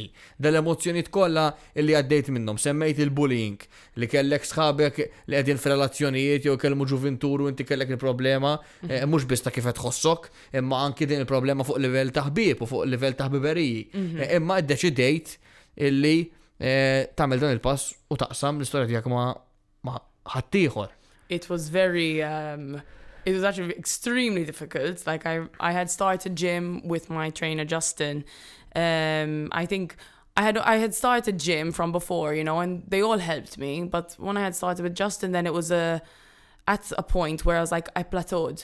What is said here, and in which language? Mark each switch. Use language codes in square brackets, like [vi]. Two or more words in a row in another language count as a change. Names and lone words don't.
[mt] Dal-emozzjonijiet kollha li għaddejt minnhom, semmejt il-bullying li kellek sħabek li qegħdin f'relazzjonijiet jew kellmu ġuventur u inti kellek il-problema mhux biss ta' kif qed tħossok, imma anki din il-problema fuq livell ta' ħbieb u fuq livell ta' ħbiberiji. Imma ddeċidejt illi tagħmel dan il-pass u taqsam l-istorja tiegħek ma' ħaddieħor. [en] It was very it was actually extremely difficult. Like I had started gym with my trainer Justin. I think I had started gym from before, and they all helped me. But when I had started with Justin, then it was at a point where I was like, I plateaued.